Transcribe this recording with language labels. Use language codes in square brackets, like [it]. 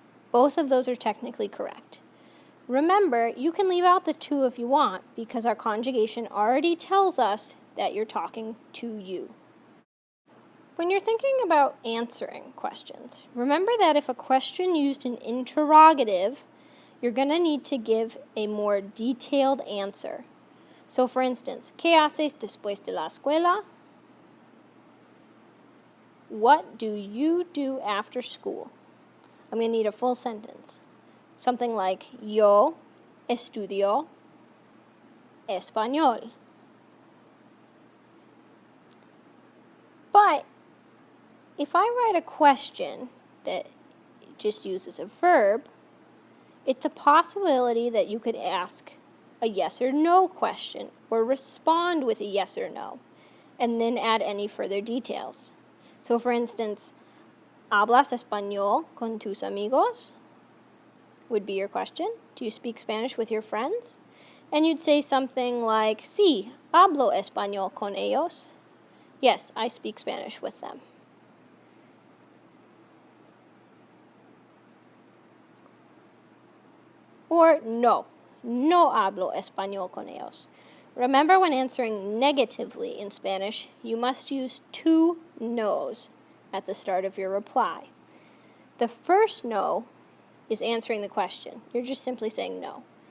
[en] Both of those are technically correct. Remember, you can leave out the tú if you want because our conjugation already tells us that you're talking to you. When you're thinking about answering questions, remember that if a question used an interrogative, you're going to need to give a more detailed answer. So for instance, [es] ¿qué haces después de la escuela? [en] What do you do after school? I'm going to need a full sentence. Something like, [es] yo estudio español. [en] But if I write a question that just uses a verb, it's a possibility that you could ask a yes or no question or respond with a yes or no, and then add any further details. So for instance, [es] ¿hablas español con tus amigos? [en] Would be your question. Do you speak Spanish with your friends? And you'd say something like, [es] sí, hablo español con ellos. [en] Yes, I speak Spanish with them. [es] Or no hablo español con ellos. [en] Remember, when answering negatively in Spanish, you must use two no's at the start of your reply. The first no is answering the question. You're just simply saying no.